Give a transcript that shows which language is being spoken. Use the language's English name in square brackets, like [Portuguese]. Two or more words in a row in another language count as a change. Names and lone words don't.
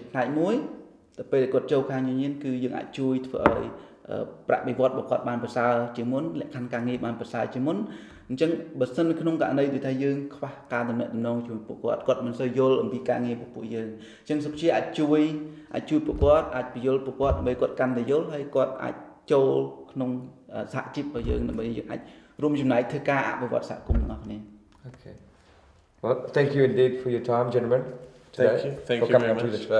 [Khmer] ផ្នែកមួយតែពេលគាត់ចូលខាងញញៀនគឺយើងអាចជួយធ្វើឲ្យប្រាក់បៀវត្សរបស់គាត់បានប្រសើរជាងមុនលក្ខខណ្ឌការងារបានប្រសើរជាងមុនអញ្ចឹងបើសិនក្នុងករណីដែលថាយើងខ្វះការតំណែងជាមួយពួកគាត់មិនសូវយល់អំពីការងារពួកយើងអញ្ចឹងសុខជាអាចជួយពួកគាត់អាចពន្យល់ពួកគាត់ដើម្បីគាត់កាន់តែយល់ហើយគាត់អាចចូលក្នុងសហជីពរបស់យើងដើម្បីយើងអាចរួមចំណែកធ្វើការអភិវឌ្ឍសហគមន៍ទាំងអស់គ្នា [English] Okay. Well, thank you indeed for your time, gentlemen. Thank you. Thank you very much. To the show.